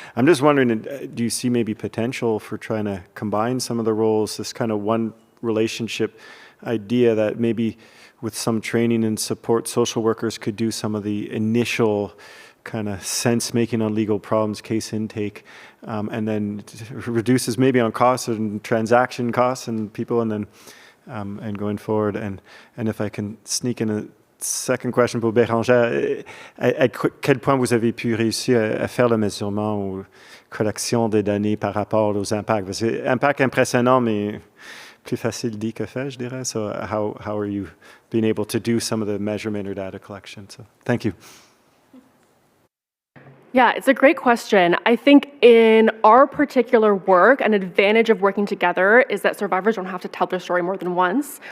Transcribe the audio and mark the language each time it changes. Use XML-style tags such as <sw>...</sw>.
<en>I'm just wondering, do you see maybe potential for trying to combine some of the roles, this kind of one relationship idea that maybe with some training and support, social workers could do some of the initial kind of sense making on legal problems, case intake, and then reduces maybe on costs and transaction costs and people, and then and going forward. And if I can sneak in a second question</en> <fr>pour Bérangère, à quel point vous avez pu réussir à faire le mesurement ou collection des données par rapport aux impacts? Parce que impact impressionnant, mais plus facile dit que fait, je dirais.</fr> <en>So how are you being able to do some of the measurement or data collection? So thank you. Yeah, it's a great question. I think in our particular work, an advantage of working together is that survivors don't have to tell their story more than once.</en>